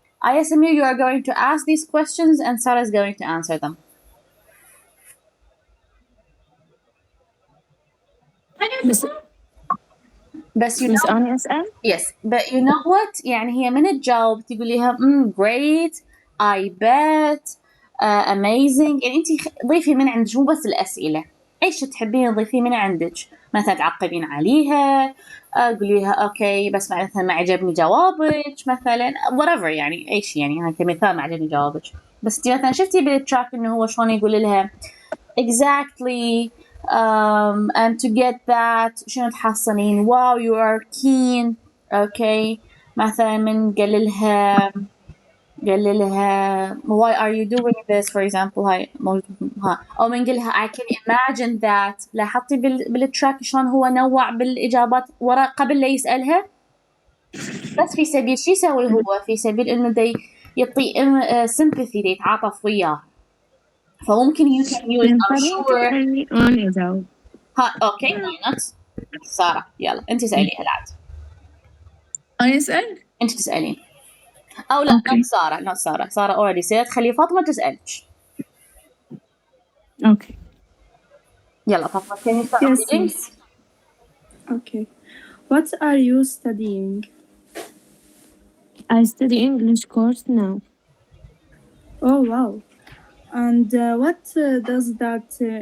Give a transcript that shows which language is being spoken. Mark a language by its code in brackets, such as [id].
[en] Aya, Samir, you are going to ask these questions, and Sarah is going to answer them. [ar] بس بس you بس [en] know, [ar] أنا أسأل. [en] yes, but you know what؟ [ar] يعني هي من تجاوب تقول لها [en] great, I bet, amazing. [ar] يعني انت ضيفي من عندك مو بس الأسئلة، ايش تحبين تضيفيه من عندك، مثلا تعقبين عليها، قولي لها اوكي بس مثلا ما عجبني جوابك مثلا whatever، يعني اي شيء، يعني هاي كمثال ما عجبني جوابك. بس انت مثلا شفتي بالتراك انه هو شلون يقول لها [en] exactly, and to get that [ar] شنو تحصلين، [en] wow you are keen, okay. [ar] مثلا من قال لها [en] why are you doing this for example، [ar] هاي ها، أو من قال لها [en] I can imagine that. [ar] لاحظتي بالتراك شلون هو نوع بالإجابات ورا قبل لا يسألها، بس في سبيل شو يسوي هو، في سبيل إنه دي يعطي sympathy، دي يتعاطف وياه. [en] فممكن you can use I'm sure. [ar] أنا أجاوب. ها اوكي [en] why not. [ar] سارة يلا انت سأليها العاد. أنا أسأل. انت تسألين او لا [en] Okay. [ar] not سارة already سألت، خلي فاطمة تسألك. [en] Okay. يلا فاطمة can you start Yes, reading? yes. Okay. What are you studying? I study English course now. Oh, wow. And what does that